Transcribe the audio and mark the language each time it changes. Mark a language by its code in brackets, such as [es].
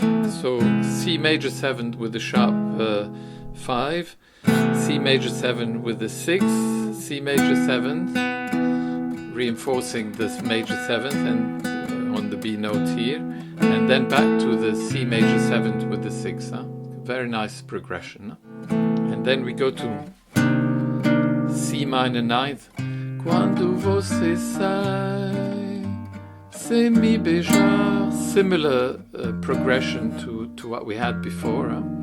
[en] So C major 7 with the sharp 5, C major 7 with the 6, C major 7, reinforcing this major 7th and on the B note here, and then back to the C major 7th with the 6. Very nice progression. And then we go to C minor 9th. [pt] Quando você sai, sem me beijar. [en] Similar progression to what we had before.